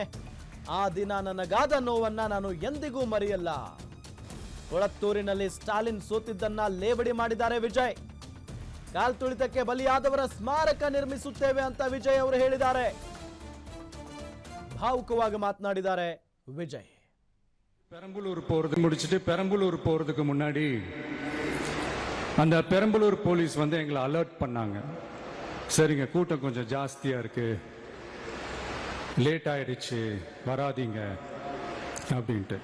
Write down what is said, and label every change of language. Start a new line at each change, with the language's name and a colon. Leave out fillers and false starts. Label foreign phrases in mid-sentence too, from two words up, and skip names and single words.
Kannada: ಆ ದಿನ ನನಗಾದ ನೋವನ್ನ ನಾನು ಎಂದಿಗೂ ಮರೆಯಲ್ಲ. ಕೊಳತ್ತೂರಿನಲ್ಲಿ ಸ್ಟಾಲಿನ್ ಸೋತಿದ್ದನ್ನ ಲೇವಡಿ ಮಾಡಿದ್ದಾರೆ ವಿಜಯ್. ಕಾಲ್ತುಳಿತಕ್ಕೆ ಬಲಿಯಾದವರ ಸ್ಮಾರಕ ನಿರ್ಮಿಸುತ್ತೇವೆ ಅಂತ ವಿಜಯ್ ಅವರು ಹೇಳಿದ್ದಾರೆ. ಭಾವುಕವಾಗಿ ಮಾತನಾಡಿದ್ದಾರೆ ವಿಜಯ್.
Tamil: பெரம்பலூர் போறது முடிச்சிட்டு பெரம்பலூர் போறதுக்கு முன்னாடி அந்த பெரம்பலூர் போலீஸ் வந்து எங்களை அலர்ட் பண்ணாங்க. சரிங்க, கூட்டம் கொஞ்சம் ஜாஸ்தியா இருக்கு, லேட் ஆயிடுச்சு, வராதீங்க அப்படின்ட்டு.